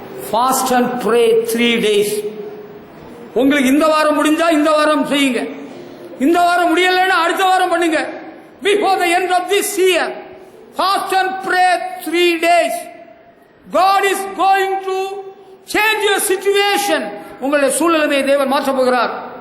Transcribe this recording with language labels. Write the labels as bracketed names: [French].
[English] fast and pray 3 days. [Tamil] உங்களுக்கு இந்த வாரம் முடிஞ்சா இந்த வாரம் செய்யுங்க, இந்த வாரம் முடியலைன்னா அடுத்த வாரம் பண்ணுங்க. [English] Before the end of this year, fast and pray 3 days. God is going to change your situation. [Tamil] உங்களுடைய சூழ்நிலையை தேவன் மாற்ற போகிறார்.